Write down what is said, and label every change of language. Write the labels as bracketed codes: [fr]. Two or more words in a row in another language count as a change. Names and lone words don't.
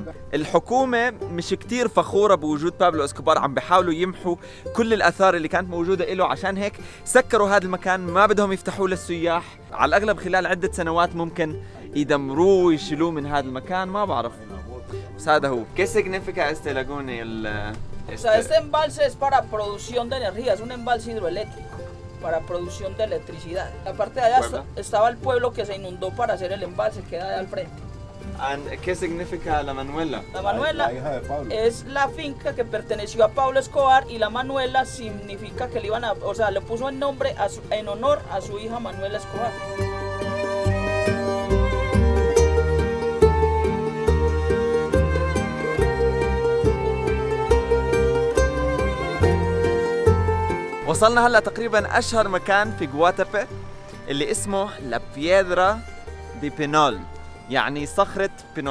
[ar] الحكومة مش كتير فخورة بوجود بابلو اسكوبار، عم بيحاولوا يمحوا كل الآثار اللي كانت موجودة له. عشان هيك سكروا هذا المكان، ما بدهم يفتحوه للسياح. على الأغلب خلال عدة سنوات ممكن يدمروه ويشيلوه من هذا المكان، ما بعرف. بس هذا هو. [es] ¿Qué significa este laguna? O sea, este embalse es para producción de energía, es un embalse hidroeléctrico para producción de electricidad. La parte de allá estaba el pueblo que se inundó para hacer el embalse, queda de al frente. ¿Qué significa la Manuela? La Manuela es la finca que perteneció a Pablo Escobar y la Manuela significa que le iban a, o sea, le puso el nombre en honor a su hija Manuela Escobar. [ar] وصلنا هلا تقريبا اشهر مكان في غواتابي اللي اسمه لا بييدرا دي بينول، يعني صخرة بينول.